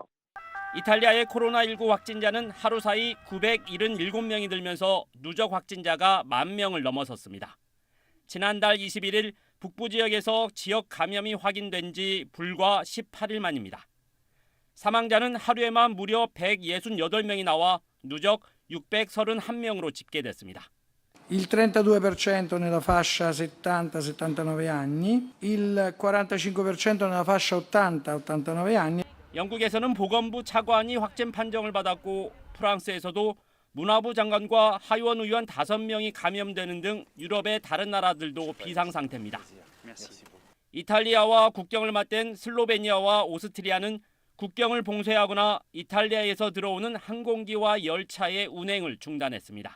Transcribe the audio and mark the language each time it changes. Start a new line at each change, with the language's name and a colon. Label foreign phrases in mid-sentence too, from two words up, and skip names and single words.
Korean: 이탈리아의 코로나19 확진자는 하루 사이 977명이 늘면서 누적 확진자가 10,000명을 넘어섰습니다. 지난달 21일 북부 지역에서 지역 감염이 확인된 지 불과 18일 만입니다. 사망자는 하루에만 무려 168명이 나와 누적 631명으로 집계됐습니다.
Italian: Il 32% nella fascia 70-79 anni, il 45% nella fascia 80-89 anni.
Korean: 영국에서는 보건부 차관이 확진 판정을 받았고 프랑스에서도 문화부 장관과 하원 의원 5명이 감염되는 등 유럽의 다른 나라들도 비상 상태입니다. 이탈리아와 국경을 맞댄 슬로베니아와 오스트리아는 국경을 봉쇄하거나 이탈리아에서 들어오는 항공기와 열차의 운행을 중단했습니다.